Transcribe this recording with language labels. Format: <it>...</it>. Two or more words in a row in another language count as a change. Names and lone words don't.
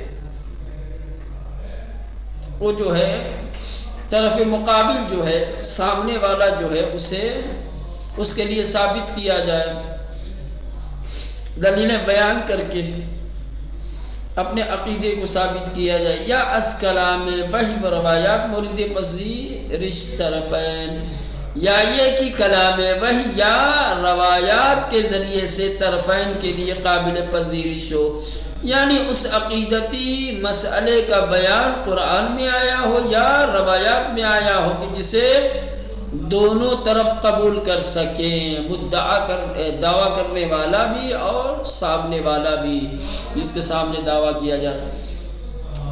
<ur>وہ جو ہے طرف مقابل جو ہے سامنے والا جو ہے اسے اس کے لیے ثابت کیا جائے، دلیلیں بیان کر کے اپنے عقیدے کو ثابت کیا جائے،</ur> <fa>یا از کلام وحی و روایات مورد پذیرش طرفین، یا</fa> <ur>یہ کہ کلام وحی یا روایات کے ذریعے سے طرفین کے لیے قابل پذیرش ہو، یعنی اس عقیدتی مسئلے کا بیان قرآن میں آیا ہو یا روایات میں آیا ہو کہ جسے دونوں طرف قبول کر سکیں، دعویٰ کرنے والا بھی اور سامنے والا بھی جس کے سامنے دعویٰ کیا جاتا۔</ur>